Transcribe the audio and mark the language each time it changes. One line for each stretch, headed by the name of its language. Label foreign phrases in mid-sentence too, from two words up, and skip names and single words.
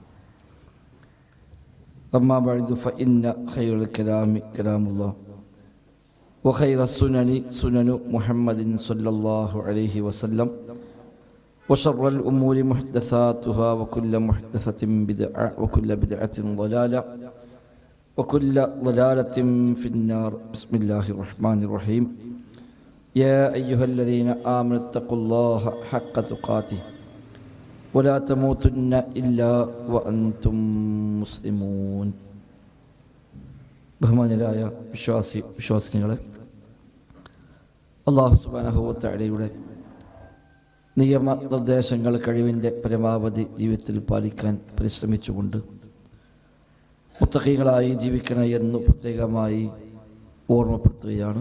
Arabic: أما بعد فإن خير الكلام كلام الله وخير السنن سنن محمد صلى الله عليه وسلم وشر الأمور محدثاتها وكل محدثة بدعة وكل بدعة ضلالة وكل ضلالة في النار. بسم الله الرحمن الرحيم. يا أيها الذين آمنوا اتقوا الله حق تقاته ولا تموتن إلا وأنتم മുസ്ലിമൂൻ.
Malayalam: ബഹുമാന്യരായ വിശ്വാസിനികളെ,
Arabic: الله سبحانه وتعالى
Malayalam: നിയമനിർദ്ദേശങ്ങൾ കഴിവിൻ്റെ പരമാവധി ജീവിതത്തിൽ പാലിക്കാൻ പരിശ്രമിച്ചുകൊണ്ട് മുത്തഖീകളായി ജീവിക്കണം എന്ന് പ്രത്യേകമായി ഓർമ്മപ്പെടുത്തുകയാണ്.